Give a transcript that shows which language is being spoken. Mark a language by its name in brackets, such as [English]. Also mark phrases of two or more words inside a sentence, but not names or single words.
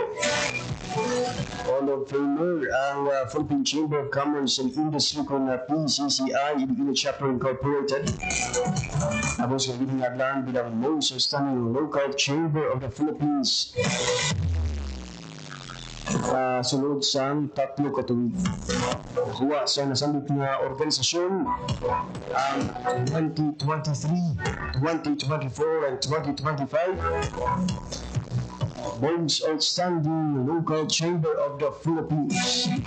[English] Hall of Famer [Filipino] ang Philippine Chamber of Commerce and Industry kung PCCI Iloilo Chapter Incorporated. Tapos kung binigyan bilang [English] most sustaining local chamber of the Philippines. [Hiligaynon] Sunod sa 3 katuig. Kuha sa nasambit na organisasyon ang 2023, 2024, and 2025 Most Outstanding Local Chamber of the Philippines.